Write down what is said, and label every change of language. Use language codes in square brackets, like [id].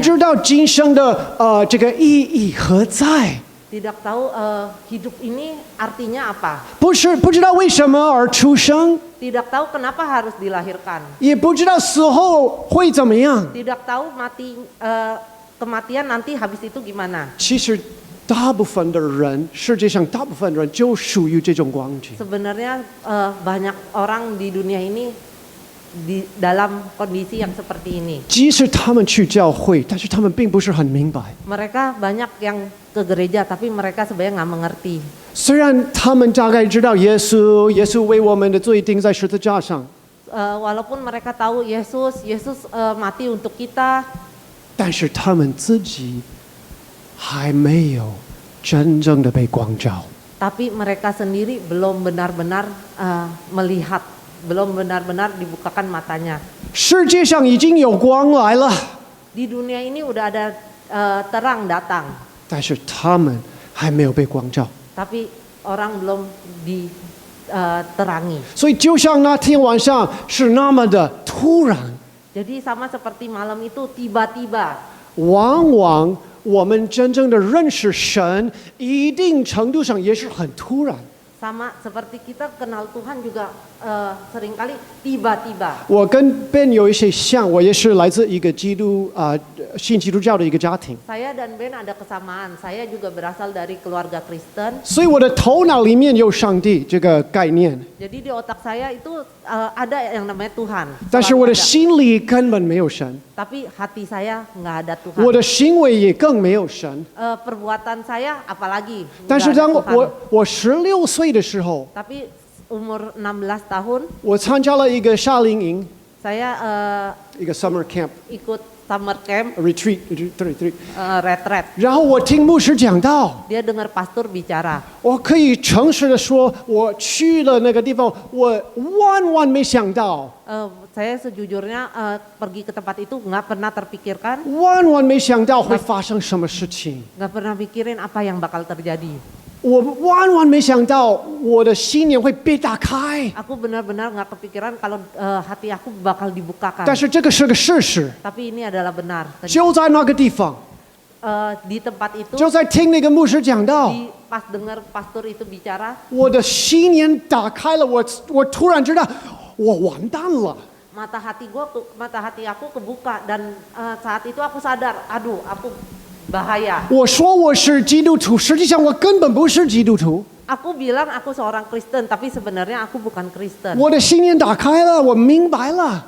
[zh] 知道今生的这个意义何在， [id] Tidak tahu hidup ini artinya apa. [zh] 不知道为什么而出生， [id] Tidak tahu kenapa harus dilahirkan. [zh] 也不知道死后会怎么样。 [id] Tidak tahu kematian nanti habis itu gimana. [zh] 其实大部分的人，世界上大部分人就属于这种光景。 [id] Sebenarnya banyak orang di dunia ini di dalam kondisi yang seperti ini. [zh] 即使他们去教会，但是他们并不是很明白。 [id] Mereka banyak yang ke gereja tapi mereka sebenarnya nggak mengerti. [zh] 虽然他们大概知道耶稣为我们的罪钉在十字架上， [id] Walaupun mereka tahu Yesus mati untuk kita, [zh] 但是他们自己还没有真正的被光照。 [id] tapi mereka sendiri belum benar-benar melihat, belum benar-benar dibukakan matanya. [zh] 世界上已经有光来了， [id] Di dunia ini udah ada terang datang, [zh] 但是他们还没有被光照。 [id] tapi orang belum diterangi. [zh] 所以就像那天晚上是那么的突然， [id] Jadi sama seperti malam itu tiba-tiba. [zh] 往往我们真正的认识神，一定程度上也是很突然。 [id] Sama seperti kita kenal Tuhan juga seringkali tiba-tiba. [zh] 我跟 Ben 有一些像，我也是来自一个信基督教的一个家庭， [id] Saya dan Ben ada kesamaan. Saya juga berasal dari keluarga Kristen. [zh] 所以我的头脑里面有上帝这个概念， [id] Jadi di otak saya itu ada yang namanya Tuhan. [zh] 但是我的 [id] Selalu ada. [zh] 心里根本没有神， [id] Tapi hati saya nggak ada Tuhan. [zh] 我的行为也更没有神。 [id] Perbuatan saya apalagi [zh] 但 [id] nggak [zh] 是 [id] ada [zh] 当 [id] Tuhan. [zh] 我16岁的时候， [id] Tapi umur 16 tahun [zh] 我参加了一个夏令营， [id] saya [zh] 一个 summer camp [id] ikut summer camp [en] retreat， retreat. [zh] 然后我听牧师讲道， [id] Dia dengar pastor bicara. [zh] 我可以诚实的说，我去了那个地方，我万没想到， [id] Saya sejujurnya pergi ke tempat itu nggak pernah terpikirkan, [zh] 万没想到会发生什么事情。 [id] nggak pernah mikirin apa yang bakal terjadi. [zh] 我万没想到我的心眼会被打开， [id] Aku benar-benar nggak kepikiran kalau hati aku bakal dibukakan. [zh] 但是这个是个事实， [id] Tapi ini adalah benar. [zh] 就在那个地方， [id] Di tempat itu, [zh] 就在听那个牧师讲道， [id] pas dengar pastor itu bicara, [zh] 我的心眼打开了，我突然知道我完蛋了。 [id] mata hati aku kebuka dan saat itu aku sadar, aduh, aku bahaya. [zh] 我说我是基督徒，实际上我根本不是基督徒。 [id] Aku bilang aku seorang Kristen, tapi sebenarnya aku bukan Kristen. [zh] 我的心眼打开了，我明白了，